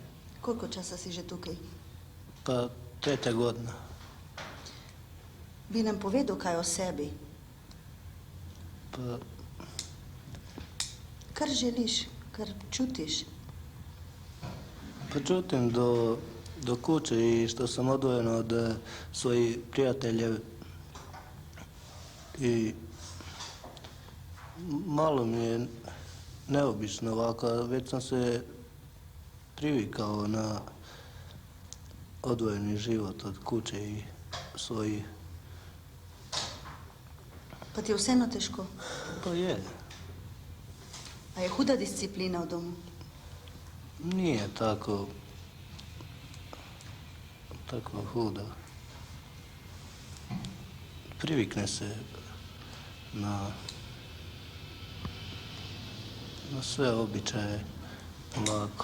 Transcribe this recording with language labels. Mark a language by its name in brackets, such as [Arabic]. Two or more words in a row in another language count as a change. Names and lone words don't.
[Slovenian] Koliko časa si že tukaj? [Bosnian] Pa 3. godina. [Slovenian] Bi nam povedal kaj o sebi? [Bosnian] Pa... [Slovenian] Kar želiš, kar čutiš? [Bosnian] Pa čutim do kuće i što sam odvojen od svojih prijateljev i malo mi je neobično ovako, već sam se privikao na odvojeni život od kuće i svoji. [Slovenian] Pa ti je vseeno težko? Pa je. A je huda disciplina v domu? [Bosnian] Nije tako huda. Privikne se na sve običaje lako.